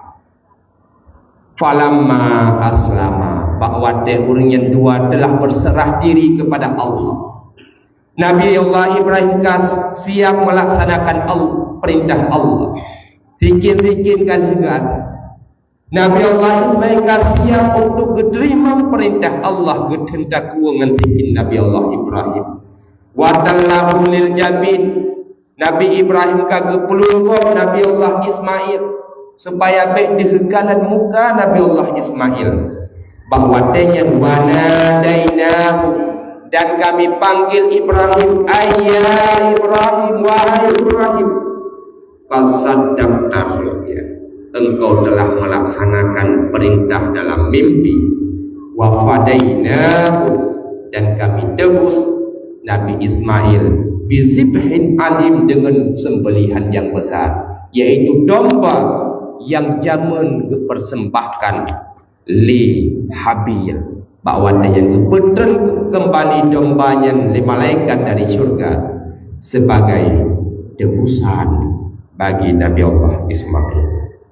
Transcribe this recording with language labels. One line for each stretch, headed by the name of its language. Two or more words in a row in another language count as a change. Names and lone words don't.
Arabic: فلما أسلما,
Indonesian: bahwa orang yang dua telah berserah diri kepada Allah. Nabi Allah Ibrahim siap melaksanakan perintah Allah. Zikir-zikirkan juga. Nabi Allah Ismail siap untuk menerima perintah Allah. Gedendak dengan zikir Nabi Allah Ibrahim.
Arabic: وتله للجبين.
Indonesian: Nabi Ibrahim kagak pelungkop Nabi Allah Ismail supaya baik dihekalan muka Nabi Allah Ismail. Bahawa dengan wanadainahu, dan kami panggil Ibrahim, ayya Ibrahim, wahai Ibrahim,
Arabic: فصدقت الرؤيا,
Indonesian: engkau telah melaksanakan perintah dalam mimpi.
Arabic: وفديناه,
Indonesian: dan kami tebus Nabi Ismail
Arabic: بذبح عظيم,
Indonesian: dengan sembelihan yang besar, yaitu domba yang jamun dipersembahkan li Habil, bahwa yang betul kembali dombanya li malaikat dari syurga sebagai tebusan bagi Nabi Allah Ismail.